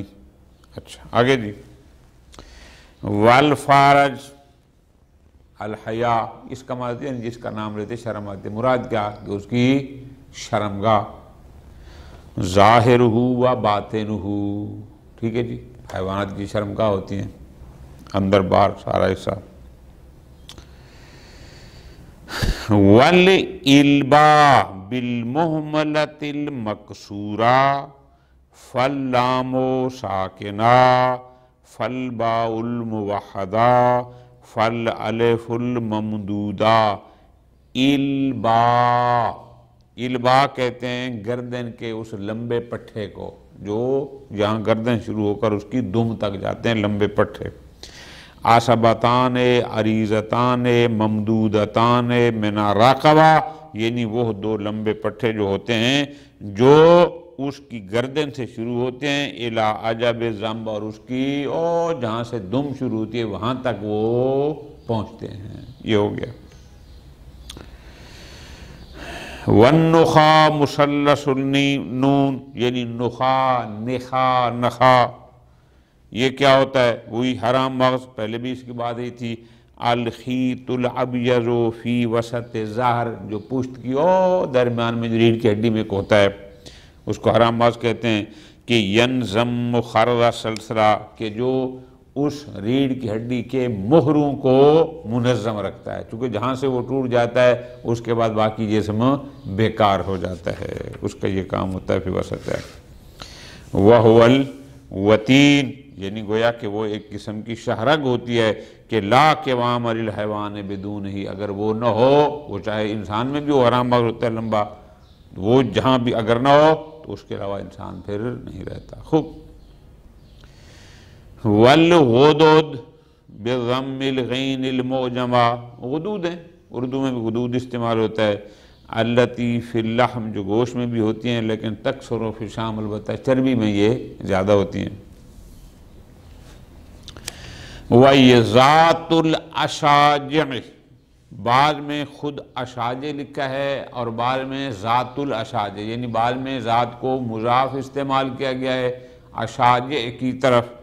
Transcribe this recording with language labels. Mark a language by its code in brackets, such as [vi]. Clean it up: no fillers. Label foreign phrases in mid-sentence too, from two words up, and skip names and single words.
[ur] اچھا آگے جی، [ar] والفارج الحیا، [ur] اس کا معنی ہے جس کا نام لیتے شرم آتے، مراد کیا کہ اس کی شرمگاہ، [ar] ظاہرہ و باطنہ، [ur] ٹھیک ہے جی، حیوانات کی شرمگاہ ہوتی ہیں، اندر باہر سارا حصہ۔ [ar] والإلباء بالمہملۃ المکسورہ فاللام ساکنہ فالباء الموحدہ فالالف الممدودہ۔ [ur] الباء، الباء کہتے ہیں گردن کے اس لمبے پٹھے کو جو جہاں گردن شروع ہو کر اس کی دم تک جاتے ہیں، لمبے پٹھے۔ [ar] عصبتان عریضتان ممدودتان من راقبہ، [ur] یعنی وہ دو لمبے پٹھے جو ہوتے ہیں جو اس کی گردن سے شروع ہوتے ہیں [ar] الی عجب ذنب، [ur] اور اس کی جہاں سے دم شروع ہوتی ہے وہاں تک وہ پہنچتے ہیں۔ یہ ہو گیا۔ [ar] والنخا مثلث النون، [ur] یعنی نخا، نخا، نخا، یہ کیا ہوتا ہے؟ وہی حرام مغز، پہلے بھی اس کی بات ہی تھی۔ [ar] الخیط الابیض فی وسط ظہر، [ur] جو پشت کی درمیان میں ریڑھ کی ہڈی میں ایک ہوتا ہے، اس کو حرام مغز کہتے ہیں۔ کہ [ar] ینضم خرر سلسلہ، [ur] کہ جو اس ریڑھ کی ہڈی کے مہروں کو منظم رکھتا ہے، چونکہ جہاں سے وہ ٹوٹ جاتا ہے اس کے بعد باقی جسم بیکار ہو جاتا ہے، اس کا یہ کام ہوتا ہے [ar] فی وسط [ur] ہے۔ [ar] وَهُوَ الْوَتِينُ، [ur] یعنی گویا کہ وہ ایک قسم کی شہرگ ہوتی ہے کہ [ar] لا قوام للحیوان بدون ہی، [ur] اگر وہ نہ ہو، وہ چاہے انسان میں بھی وہ حرام مغز ہوتا ہے لمبا، وہ جہاں بھی اگر نہ ہو تو اس کے علاوہ انسان پھر نہیں رہتا۔ خوب۔ [ar] والغدود بضم الغین المعجمہ، [ur] غدود ہیں، اردو میں بھی غدود استعمال ہوتا ہے۔ [ar] التی فی اللحم، [ur] جو گوشت میں بھی ہوتی ہیں لیکن [ar] تکثر فی الشام، [ur] البتہ چربی میں یہ زیادہ ہوتی ہیں۔ [ar] وَذَاتُ الْأَشَاجِعِ، [ur] بعض میں خود اشاجع لکھا ہے اور بعض میں [ar] ذات الاشاجع، [ur] یعنی بعض میں ذات کو مضاف استعمال کیا گیا ہے اشاجع کی طرف۔